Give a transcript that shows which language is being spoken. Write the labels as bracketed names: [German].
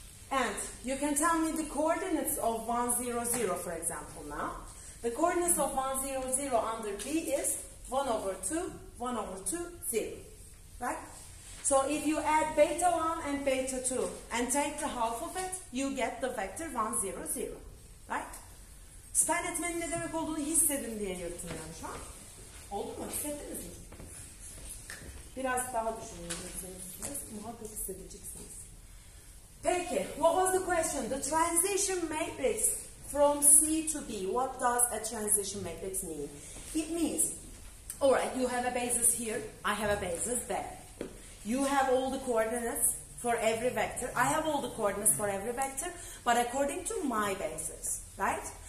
[English] And you can tell me the coordinates of 1, 0, 0, for example, now. The coordinates of 1, 0, 0 under B is 1 over 2, 1 over 2, 0. Right? So if you add beta 1 and beta 2 and take the half of it, you get the vector 1, 0, 0. Right? [Turkish] Span etmenin ne demek olduğunu hissedin diye yırtınıyorum şu an. Oldu mu? Hissettiniz mi? Biraz daha düşünün. Muhakkak hissedeceksiniz. [English] Peki, what was the question? The transition matrix from C to B. What does a transition matrix mean? It means, alright, you have a basis here, I have a basis there. You have all the coordinates for every vector. I have all the coordinates for every vector, but according to my basis, right?